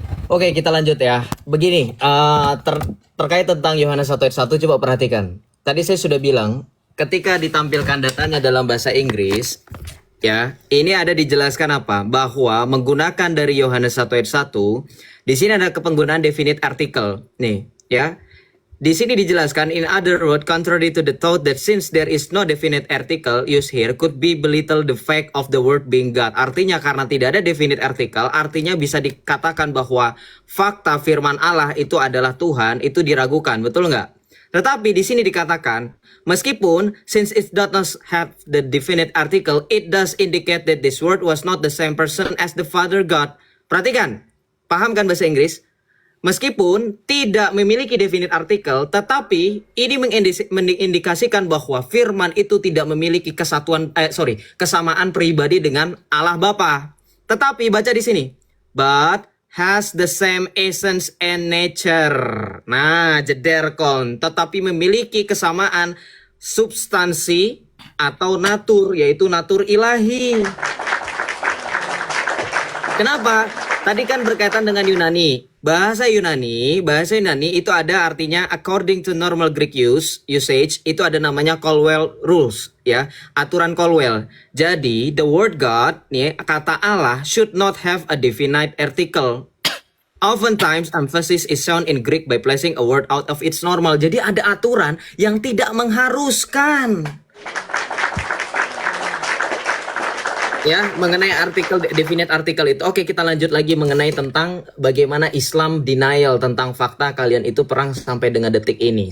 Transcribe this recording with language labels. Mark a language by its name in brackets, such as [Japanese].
[Indonesian] Oke, kita lanjut ya. Begini, terkait tentang Yohanes 1 ayat 1, coba perhatikan. Tadi saya sudah bilang, ketika ditampilkan datanya dalam bahasa Inggris, ya, ini ada dijelaskan apa? Bahwa menggunakan dari Yohanes 1 ayat 1, di sini ada penggunaan definite article. Nih, ya. Di sini dijelaskan, [English] in other words, contrary to the thought that since there is no definite article used here, could be belittle the fact of the word being God. [Indonesian] Artinya karena tidak ada definite article, artinya bisa dikatakan bahwa fakta firman Allah itu adalah Tuhan, itu diragukan, betul nggak? Tetapi di sini dikatakan, meskipun [English] since it does not have the definite article, it does indicate that this word was not the same person as the Father God. [Indonesian] Perhatikan, paham kan bahasa Inggris? Meskipun tidak memiliki definite artikel, tetapi ini mengindikasikan bahwa firman itu tidak memiliki kesamaan pribadi dengan Allah Bapa. Tetapi baca di sini, [English] but has the same essence and nature. [Indonesian] Nah, jederkon, tetapi memiliki kesamaan substansi atau natur, yaitu natur ilahi. Kenapa? Tadi kan berkaitan dengan Yunani. Bahasa Yunani itu ada artinya [English] according to normal Greek usage, [Indonesian] itu ada namanya Colwell rules, ya, aturan Colwell. [English] Jadi the word God, [Indonesian] nih, kata Allah [English] should not have a definite article. Oftentimes emphasis is shown in Greek by placing a word out of its normal. [Indonesian] Jadi ada aturan yang tidak mengharuskan. Ya, mengenai artikel definite artikel itu. Oke, kita lanjut lagi mengenai tentang bagaimana Islam denial tentang fakta kalian itu perang sampai dengan detik ini.